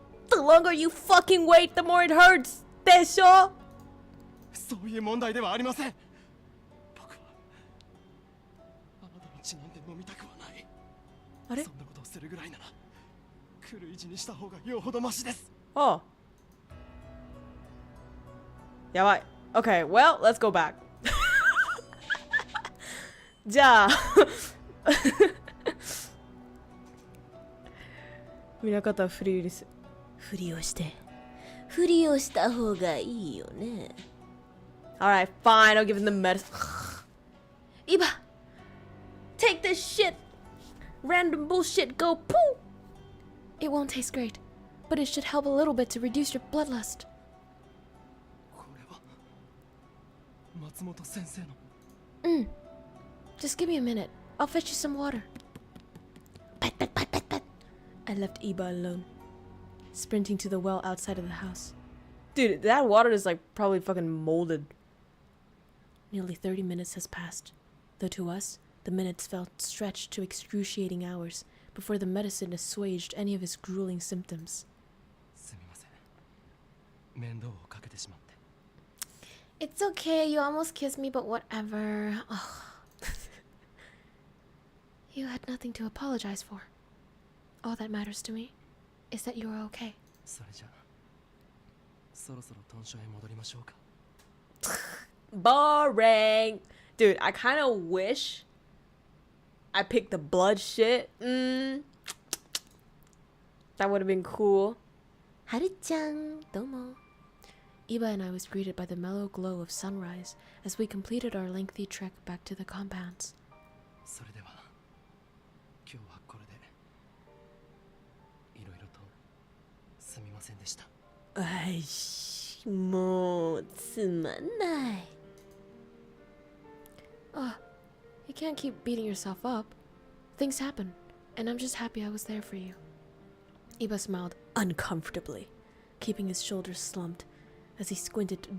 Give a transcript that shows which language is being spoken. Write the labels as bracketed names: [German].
[English] The longer you fucking wait, the more it hurts! [Japanese] でしょ？そういう問題ではありません。僕はあなたの血なんて飲みたくはない。あれ？そんなことをするぐらいなら狂い死にした方がよほどマシです。 [English] Oh. [Japanese] やばい。 [English] Okay, well, let's go back. [Japanese] じゃあ見なかったらフリーです。ふりをした方がいいよね。 [English] Alright, fine, I'll give him the medicine. Iba, take this shit. Random bullshit, go poo. It won't taste great, but it should help a little bit to reduce your bloodlust. [Japanese] これは松本先生の。 [English] Just give me a minute. I'll fetch you some water. Pat. I left Iba alone, sprinting to the well outside of the house. Dude, that water is like probably fucking molded. Nearly 30 minutes has passed, though to us, the minutes felt stretched to excruciating hours before the medicine assuaged any of his grueling symptoms. [Japanese] すみません。面倒をかけてしまって。 [English] It's okay, you almost kissed me, but whatever. Oh. You had nothing to apologize for. All that matters to me is that you are okay. [Japanese] それじゃあ、そろそろ豚舎へ戻りましょうか。 [English] Boring! Dude, I kind of wish I picked the blood shit. That would have been cool. [Japanese] はるちゃん、どうも。 [English] Iba and I was greeted by the mellow glow of sunrise as we completed our lengthy trek back to the compounds. [Japanese] それでは、今日はこれで、いろいろとすみませんでした。あいし、もうつまんない。 [English] You can't keep beating yourself up. Things happen, and I'm just happy I was there for you. Iba smiled uncomfortably, keeping his shoulders slumped as he squinted.